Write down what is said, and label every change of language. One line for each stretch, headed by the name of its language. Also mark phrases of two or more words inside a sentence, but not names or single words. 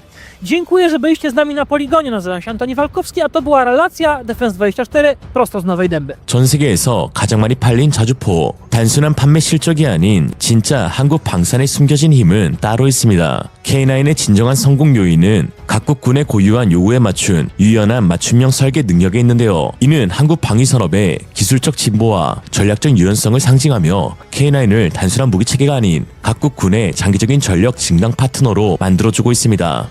Polish: Dziękuję, że byliście z nami na poligonie. Nazywam się Antoni Walkowski, a to była relacja Defense24 prosto z Nowej Dęby.
Korean: 전 세계에서 가장 많이 팔린 자주포. 단순한 판매 실적이 아닌 진짜 한국 방산에 숨겨진 힘은 따로 있습니다. K9의 진정한 성공 요인은 각국 군의 고유한 요구에 맞춘 유연한 맞춤형 설계 능력에 있는데요. 이는 한국 방위산업의 기술적 진보와 전략적 유연성을 상징하며 K9을 단순한 무기체계가 아닌 각국 군의 장기적인 전력 증강 파트너로 만들어주고 있습니다.